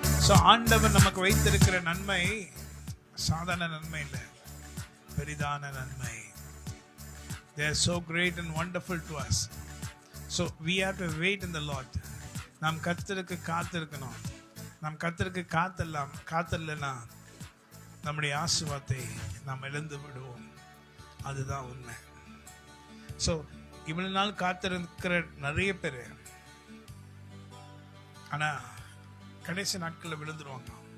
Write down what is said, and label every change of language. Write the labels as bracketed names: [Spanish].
[Tamil] So ஆண்டவர் நமக்கு வைத்திருக்கிற நன்மை சாதாரண நன்மை இல்லை, பெரிதான நன்மை. [English] They are so great and wonderful to us. So we have to wait in the Lord. [Tamil] நாம் கர்த்தருக்கு காத்திருக்கணும். நாம் கர்த்தருக்கு காத்திரலனா நம்முடைய ஆசீர்வாதத்தை நாம் இழந்து விடுவோம். அதுதான் உண்மை. ஸோ இவ்வளவு நாள் காத்திருக்கிற நிறைய பேர் ஆனா கடைசி நாட்களில் விழுந்துருவாங்க.